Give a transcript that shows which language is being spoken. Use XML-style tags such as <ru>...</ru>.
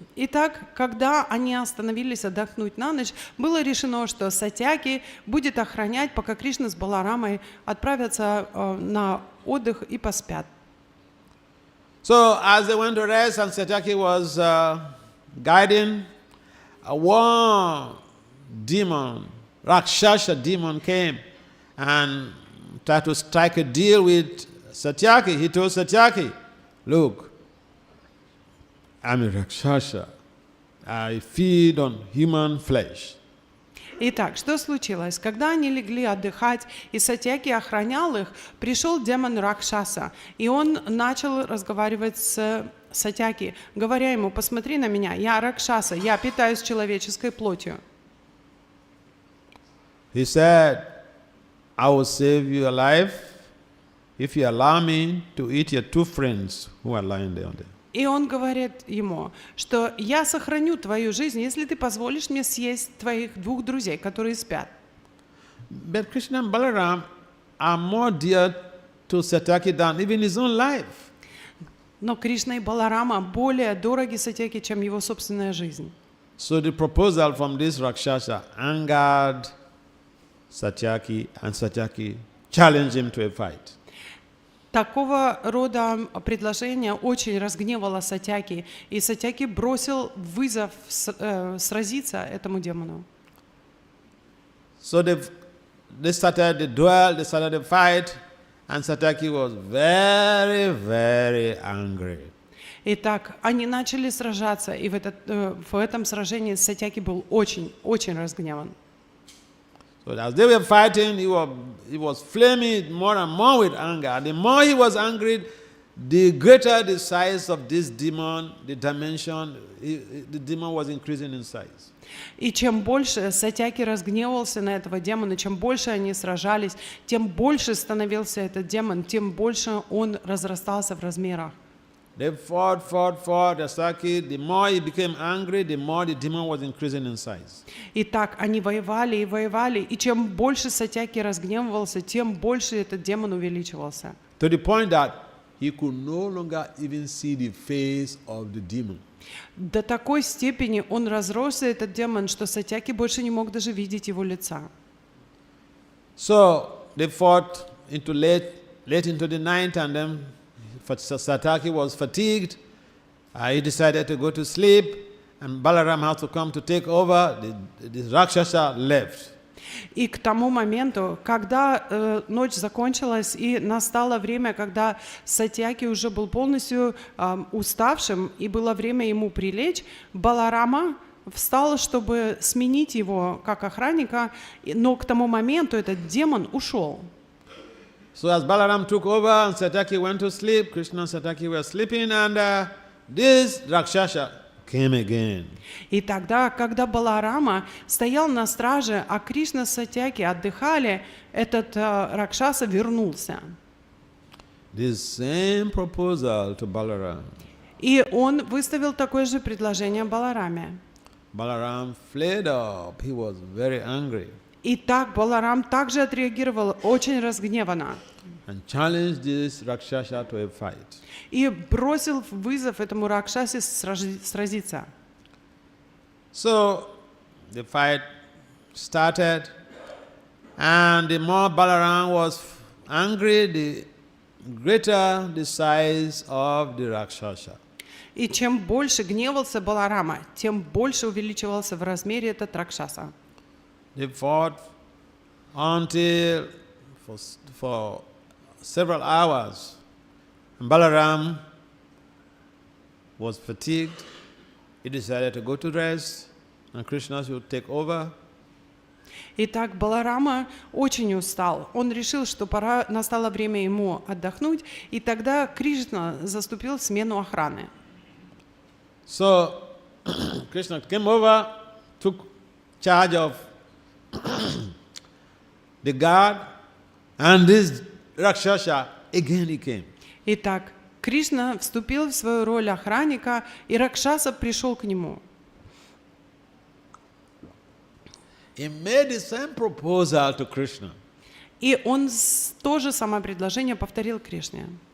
<ru>Итак, когда они остановились отдохнуть на ночь, было решено, что Сатьяки будет охранять, пока Кришна с Баларамой отправятся на отдых и поспят.</ru> <en>So as they went to rest and Satyaki was guiding, one demon, Rakshasa demon, came and tried to strike a deal with Satyaki. He told Satyaki, look, I'm a Rakshasa. I feed on human flesh.</en> <ru>Итак, что случилось? Когда они легли отдыхать, и Сатьяки охранял их, пришел демон Ракшаса, и он начал разговаривать с Сатьяки, говоря ему: посмотри на меня, я Ракшаса, я питаюсь человеческой плотью.</ru> <en>He said, I will save your life if you allow me to eat your two friends who are lying there.</en> <ru>И он говорит ему, что я сохраню твою жизнь, если ты позволишь мне съесть твоих двух друзей, которые спят.</ru> <en>But Krishna and Balaram are more dear to Satyaki than even his own life.</en> <ru>Но Кришна и Баларама более дороги Сатьяки, чем его собственная жизнь.</ru> <en>So the proposal from this Rakshasa angered Satyaki, and Satyaki challenged him to a fight.</en> <ru>Такого рода предложение очень разгневало Сатьяки, и Сатьяки бросил вызов сразиться этому демону.</ru> <en>So they started the duel, they started the fight, and Satyaki was very, very angry.</en> <ru>Итак, они начали сражаться, и в этом сражении Сатьяки был очень, очень разгневан.</ru> <en>So as they were fighting, he was flaming more and more with anger. The more he was angry, the greater the size of this demon, the dimension, the demon was increasing in size.</en> <ru>И чем больше Сатьяки разгневался на этого демона, чем больше они сражались, тем больше становился этот демон, тем больше он разрастался в размерах.</ru> <en>They fought. The more he became angry, the more the demon was increasing in size.</en> <ru>Итак, они воевали, и чем больше Сатьяки разгневывался, тем больше этот демон увеличивался.</ru> <en>To the point that he could no longer even see the face of the demon.</en> <ru>До такой степени он разросся, этот демон, что Сатьяки больше не мог даже видеть его лица.</ru> <en>So they fought into late into the night, and then Satyaki was fatigued. He decided to go to sleep, and Balaram had to come to take over. The Rakshasa left.</en> <ru>И к тому моменту, когда ночь закончилась и настало время, когда Сатьяки уже был полностью уставшим и было время ему прилечь, Баларама встал, чтобы сменить его как охранника, но к тому моменту этот демон ушел.</ru> <en>So as Balaram took over and Satyaki went to sleep, Krishna and Satyaki were sleeping, and this Rakshasa came again.</en> <ru>И тогда, когда Баларама стоял на страже, а Кришна с Сатьяки отдыхали, этот Ракшаса вернулся.</ru> <en>This same proposal to Balaram.</en> <ru>И он выставил такое же предложение Балараме.</ru> <en>Balaram flared up. He was very angry</en> <ru>И так Баларам также отреагировал очень разгневанно</ru> <en>and challenged this Rakshasa to a fight.</en> <ru>и бросил вызов этому Ракшасе сразиться.</ru> <en>So the fight started, and the more Balaram was angry, the greater the size of the Rakshasa.</en> <ru>И чем больше гневался Баларама, тем больше увеличивался в размере этот Ракшаса.</ru> <en>They fought until for several hours. And Balaram was fatigued. He decided to go to rest, and Krishna should take over.</en> <ru>Итак, Баларама очень устал. Он решил, что настало время ему отдохнуть, и тогда Кришна заступил в смену охраны.</ru> <en>So Krishna came over, took charge of the guard, and this Rakshasa again he came.</en> <ru>Итак, Кришна вступил в свою роль охранника, и Ракшаса пришел к нему.</ru> <en>He made the same proposal to Krishna.</en> <ru>И он то же самое предложение повторил Кришне.</ru>